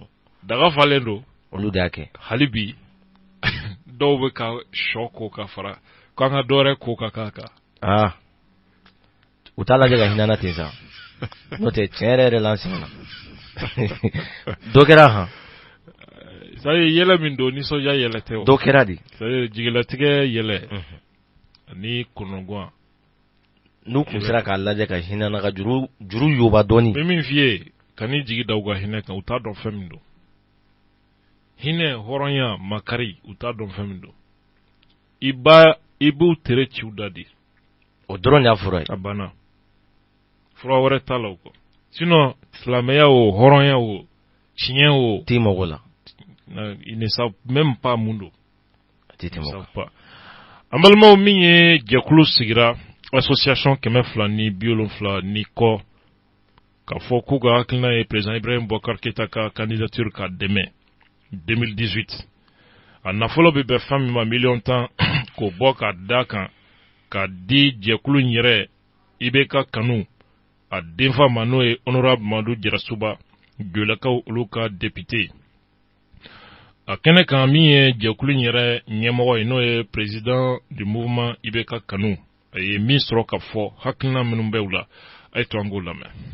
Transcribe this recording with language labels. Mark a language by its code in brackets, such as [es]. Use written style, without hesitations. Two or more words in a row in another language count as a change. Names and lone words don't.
[bm] daga falen don olu de y'a kɛ hali bi dɔw bɛ ka sɔ ko ka fara k'an ka dɔwɛrɛ ko ka k'a kan u t'a lajɛ ka hinɛna ten sa n'o tɛ tiɲɛ yɛrɛ la an sɛgɛnna dɔ kɛra han [fr] ça y est [bm] yɛlɛ min don nisɔndiya yɛlɛ tɛ o dɔ kɛra de [fr] ça y est [bm] jigilatigɛ yɛlɛ ani kɔnɔguwan n'u kun sera k'a lajɛ ka hinɛna ka juru yoba dɔɔni bɛ min f'i ye ka n'i jigi da u ka hinɛ kan u t'a dɔn fɛn min don hinɛ hɔrɔnya makari u t'a dɔn fɛn min don i b'u tere ci u da di o dɔrɔn de y'a fura ye a banna fura wɛrɛ t'a la o kɔ sinon silamɛya o hɔrɔnya o tiɲɛ o t'i mago la [fr] ils ne savent même pas mun don [bm] t'i mago la an balimaw min ye jɛkulu sigira association 270 ni kɔ k'a fɔ k'u ka hakilina ye président Ibrahim Boubacar Keïta ka candidature ka dɛmɛ 2018 a nafolo bɛ bɛn fɛn min ma miliyɔn 10 k'o bɔ ka da kan ka di jɛkulu in yɛrɛ IBK kanu a denfa ma n'o ye honorable Mamadu Jarasuba Jolakaw olu ka député a kɛnɛ kan min ye jɛkulu in yɛrɛ ɲɛmɔgɔ ye n'o ye [fr] président du mouvement [bm] IBK kanu a ye min sɔrɔ ka fɔ hakilina minnu bɛ u la a ye to an k'o lamɛn.